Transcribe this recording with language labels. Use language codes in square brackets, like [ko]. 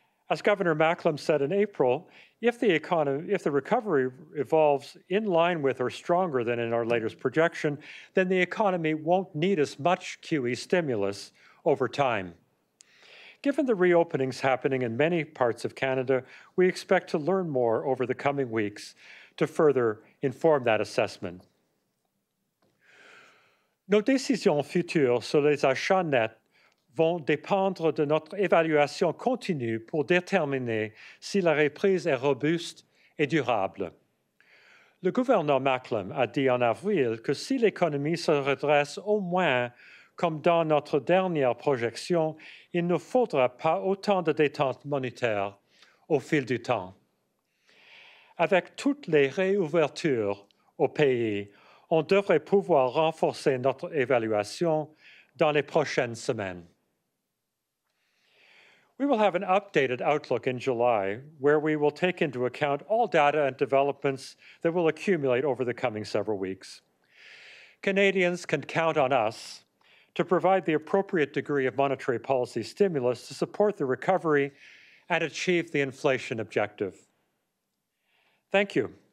[en] As Governor Macklem said in April, if the recovery evolves in line with or stronger than in our latest projection, then the economy won't need as much QE stimulus over time. Given the reopenings happening in many parts of Canada, we expect to learn more over the coming weeks to further inform that assessment. [fr] Nos décisions futures sur les achats nets vont dépendre de notre évaluation continue pour déterminer si la reprise est robuste et durable. Le gouverneur Macklem a dit en avril que si l'économie se redresse au moins comme dans notre dernière projection, il ne faudra pas autant de détente monétaire au fil du temps. Avec toutes les réouvertures au pays, on devrait pouvoir renforcer notre évaluation dans les prochaines semaines. [en] We will have an updated outlook in July, where we will take into account all data and developments that will accumulate over the coming several weeks. Canadians can count on us to provide the appropriate degree of monetary policy stimulus to support the recovery and achieve the inflation objective. Thank you.